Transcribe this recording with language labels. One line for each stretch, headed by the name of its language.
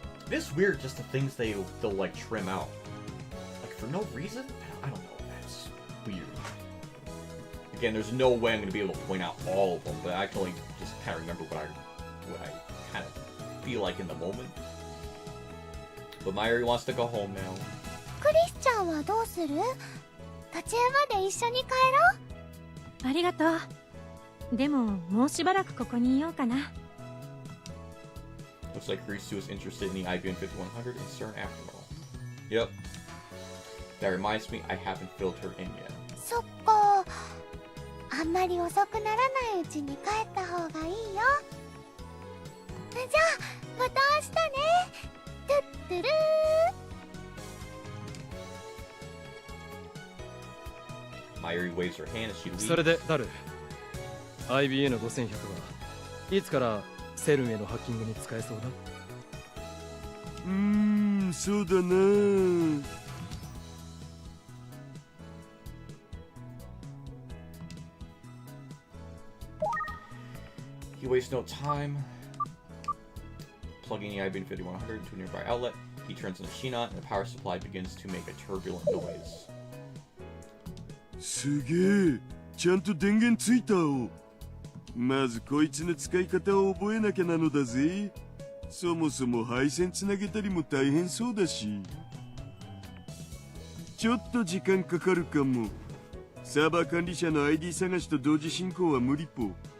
English: It's weird, just the things they'll like trim out, like for no reason. I don't know. That's weird. Again, there's no way I'm going to be able to point out all of them, but I can only just kind of remember what I kind of feel like in the moment. But Mayuri wants to go home now.
Japanese: クリスちゃんはどうする？途中まで一緒に帰ろう。ありがとう。でももうしばらくここにいようかな。
English: Looks like Risu is interested in the IBN 5100 and CERN after all. Yep. That reminds me, I haven't filled her in yet.
Japanese: そっか。あんまり遅くならないうちに帰った方がいいよ。じゃあ、また明日ね。トゥットゥルー。
English: Mayuri waves her hand as she leaves.
Japanese: それでダル IBN 5100はいつからセルンへのハッキングに使えそうだ？そうだな。
English: He wastes no time. Plugging the IBN 5100 into a nearby outlet, he turns the machine on and the power supply begins to make a turbulent noise.
Japanese: すげえ、ちゃんと電源ついたお。まずこいつの使い方を覚えなきゃなのだぜ。そもそも配線つなげたりも大変そうだし。ちょっと時間かかるかも。サーバー管理者の ID 探しと同時進行は無理ぽ。